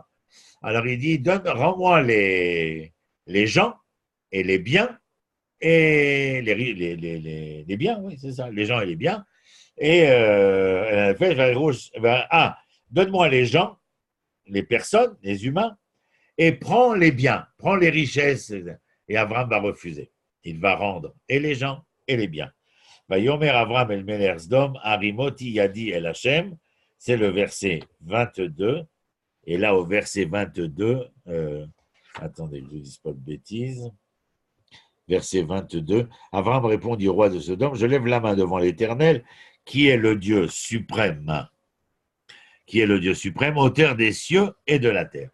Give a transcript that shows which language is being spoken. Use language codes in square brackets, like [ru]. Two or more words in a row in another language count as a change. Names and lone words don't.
[fr] Alors il dit, rends-moi les gens et les biens, et les biens, oui, c'est ça, les gens et les biens, et donne-moi les gens, les personnes, les humains, et prends les biens, prends les richesses. Et Abraham va refuser. Il va rendre et les gens et les biens. [he] ויאמר אברהם אל מלך סדום הרימותי ידי אל השם, [fr] c'est le verset 22. Et là, au verset 22, Attendez que je ne dise pas de bêtises. Verset 22. Abraham répondit au roi de Sodome, je lève la main devant l'Éternel, qui est le Dieu suprême, auteur des cieux et de la terre.